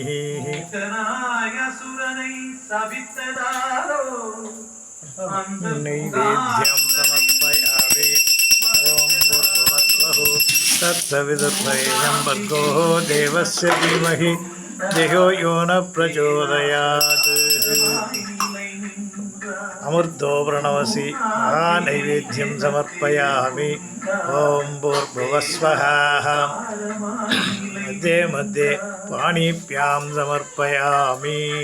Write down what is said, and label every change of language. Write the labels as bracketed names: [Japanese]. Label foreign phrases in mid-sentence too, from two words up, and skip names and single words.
[Sanskrit] नैवेद्यं समर्पयामि. ॐ भूर्भुवस्वः तत्सवितुर्वरेण्यं भर्गो देवस्य धीमहि धियो यो न प्रचोदयात्. अमृतो प्रणवसि महानैवेद्यं समर्पयामि. ॐ भूर्भुवस्वः. मध्ये मध्ये पाणिभ्यां समर्पयामि.